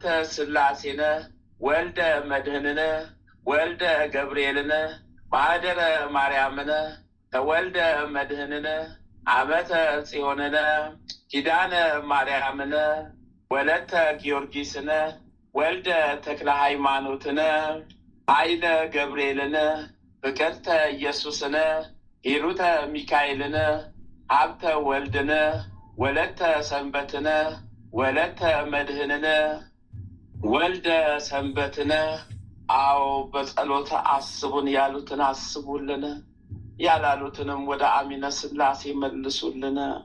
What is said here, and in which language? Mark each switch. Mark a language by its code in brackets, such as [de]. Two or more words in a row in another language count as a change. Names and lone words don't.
[am] ስላሴነ ወልደ መድህንነ ወልደ ገብርኤልነ ማህደረ ማርያምነ ተወልደ መድህንነ ዓመተ ጽዮንነ ኪዳነ ማርያምነ ወለተ ጊዮርጊስነ ወልደ ተክለ ሃይማኖትነ ኃይለ ገብርኤልነ ፍቅርተ ኢየሱስነ ሂሩተ ሚካኤልነ ሀብተ ወልድነ ወለተ ሰንበትነ ወለተ መድህንነ ወልደ ሰንበትነ። አዎ በጸሎተ አስቡን ያሉትን አስቡልን፣ ያላሉትንም ወደ አሚነ ስላሴ መልሱልን።